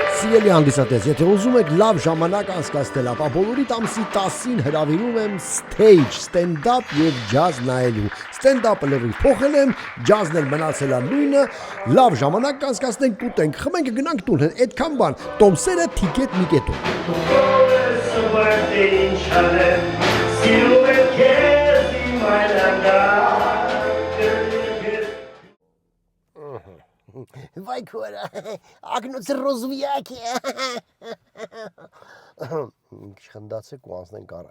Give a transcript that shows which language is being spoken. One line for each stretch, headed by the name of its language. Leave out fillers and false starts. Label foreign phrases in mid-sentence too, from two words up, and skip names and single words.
Armenian: Սիրելի հանդիսատես, եթե ուզում եք լավ ժամանակ անցկացնել, ապա բոլորիդ ամսի 10-ին հրավիրում եմ stage, stand-up եւ jazz նայելու։ Stand-up-ը լրիվ փոխել եմ, jazz-ն էլ մնացել է նույնը, լավ ժամանակ կանցկացնենք, կուտենք, խմենք, գնանք տուն, այդքան բան։ Տոմսերը թիքետ միկետո։ Վայ քորա, ակնոց ռոզվիակ է։ Խնդացեք ու անցնենք առաջ։